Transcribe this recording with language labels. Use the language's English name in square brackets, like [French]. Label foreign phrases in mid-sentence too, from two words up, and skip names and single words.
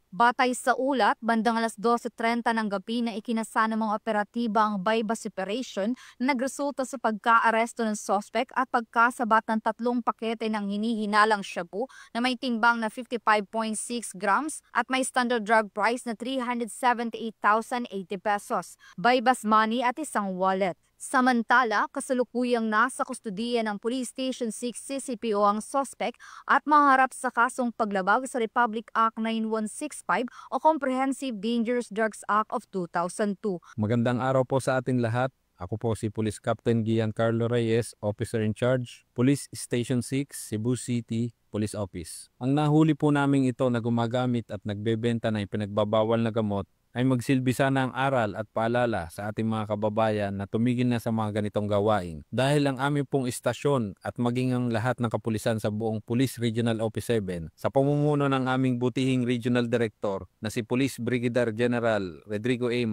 [Filipino] Batay sa ulat, bandang alas 12:30 ng gabi na ikinasa ng mga operatiba ang [English] buy-bust operation [Filipino] na nagresulta sa pagka-aresto ng suspect at pagkasabat ng 3 pakete ng hinihinalang shabu na may timbang na 55.6 grams at may [English] standard drug price [Filipino] na 378,080 pesos, [English] buy-bust money [Filipino] at isang wallet. Samantala, kasalukuyang nasa kustudiya ng Police Station 6 CCPO ang suspect at maharap sa kasong paglabag sa Republic Act 9165 o Comprehensive Dangerous Drugs Act of 2002. Magandang araw po sa ating lahat. Ako po si Police Captain Giancarlo Reyes, [English] Officer in Charge, [Filipino] Police Station 6, Cebu City Police Office. Ang nahuli po namin ito na gumagamit at nagbebenta ng ipinagbabawal na gamot ay magsilbi sana ang aral at paalala sa ating mga kababayan na tumigil na sa mga ganitong gawain. Dahil ang aming pong istasyon at maging ang lahat ng kapulisan sa buong Police Regional Office 7 sa pamumuno ng aming butihing [English] Regional Director [Filipino] na si Police Brigadier General Rodrigo A.